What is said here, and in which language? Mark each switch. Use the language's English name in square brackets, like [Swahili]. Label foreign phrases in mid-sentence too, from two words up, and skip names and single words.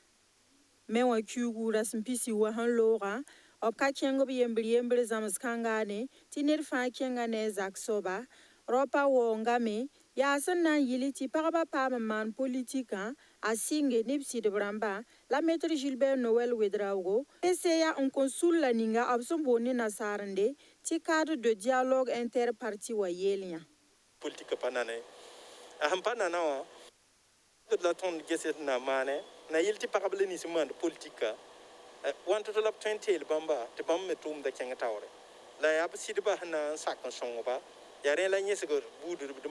[Mossi] me wã kiugu ra sẽn pisi wa sẽn loogã b ka kẽng b yembr zãms kãngaane tɩ ned fãa kẽnga ne a zak soaba ropa waoongame yaa sẽn na n yɩl tɩ pagba paam n maan politikã a sɩnge neb sɩdb rãmba la maître Gilbert Noël Wedraogo PCA n kõn sulla ninga b sẽn boond ne nasaarende tɩ [French] cadre de dialogue interparti [Mossi] wa yeel yã politique pa nane a sẽn pa nana wã d la tõnd geset na maane na yɩl tɩ pagb la nins n maand politika wãn tɩ la b tõe n teel bãmba tɩ bãmb me tʋʋmda kẽng taoore la yaa b sɩdbã sẽn na n sak n sõngba yaa rẽ la yẽsg buudr d